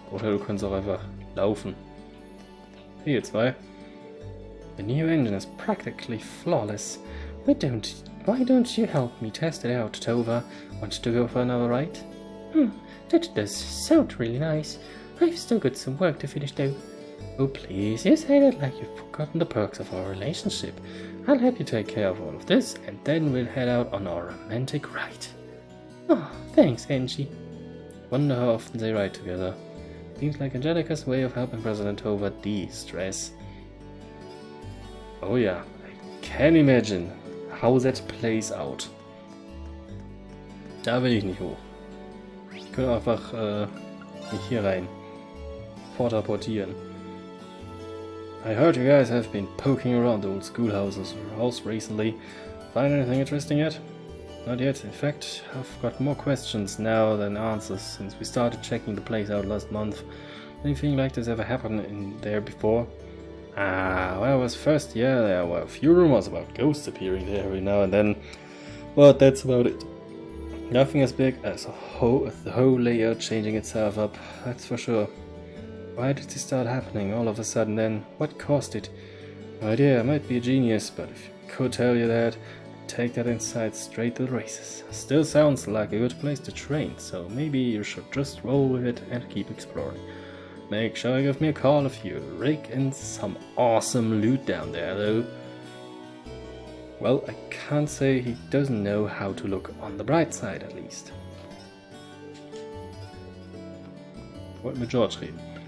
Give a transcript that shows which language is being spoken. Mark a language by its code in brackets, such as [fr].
[de] Oder du kannst auch einfach laufen. Hey, ihr zwei. [en] The new engine is practically flawless. Why don't you help me test it out, Tova? Want to go for another ride? That does sound really nice. I've still got some work to finish though. Oh please, you say that like you've forgotten the perks of our relationship. I'll help you take care of all of this, and then we'll head out on our romantic ride. Oh, thanks, Angie. Wonder how often they ride together. Seems like Angelica's way of helping President Tova de-stress. Oh yeah, I can imagine how that plays out. [de] Da will ich nicht hoch. Ich könnte einfach nicht hier rein. Portieren. [en] I heard you guys have been poking around the old schoolhouse recently. Find anything interesting yet? Not yet. In fact, I've got more questions now than answers since we started checking the place out last month. Anything like this ever happened in there before? When I was first here, there were a few rumors about ghosts appearing there every now and then, but that's about it. Nothing as big as the whole layout changing itself up, that's for sure. Why did this start happening all of a sudden then? What caused it? No idea, I might be a genius, but if I could tell you that, I'd take that insight straight to the races. Still sounds like a good place to train, so maybe you should just roll with it and keep exploring. Make sure you give me a call if you rake in some awesome loot down there, though. Well, I can't say he doesn't know how to look on the bright side, at least. [de] Wollte mit George reden.